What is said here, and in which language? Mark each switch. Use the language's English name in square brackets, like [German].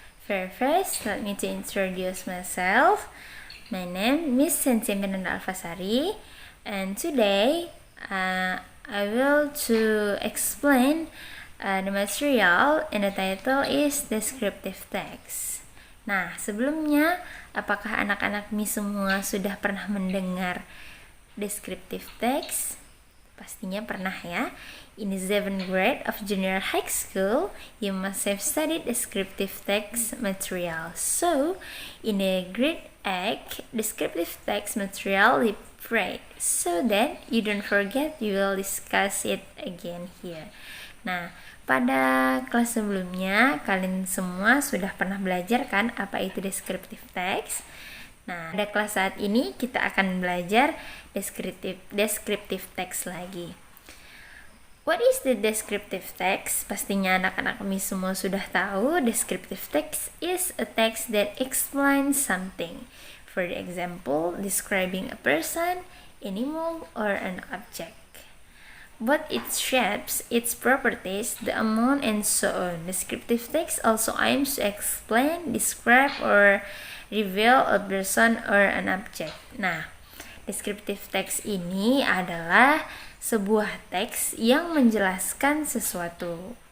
[English] First, let me to introduce myself. My name is Miss Sensimin Alfasari, and today I will to explain the material, and the title is descriptive text. [Indonesian] Nah, sebelumnya, apakah anak-anak Miss semua sudah pernah mendengar descriptive text? Pastinya pernah ya. [English] In the 7th grade of junior high school, you must have studied descriptive text material. So, in the grade 8 descriptive text material, we pray so that you don't forget. You will discuss it again here. [Indonesian] Nah, pada kelas sebelumnya kalian semua sudah pernah belajar kan apa itu descriptive text? Nah, pada kelas saat ini kita akan belajar descriptive text lagi. [English] What is the descriptive text? [Indonesian] Pastinya anak-anak Miss semua sudah tahu. [English] Descriptive text is a text that explains something. For example, describing a person, animal, or an object. But its shapes, its properties, the amount, and so on. Descriptive text also aims to explain, describe, or reveal a person or an object. [Indonesian] Nah, descriptive text ini adalah sebuah teks yang menjelaskan sesuatu.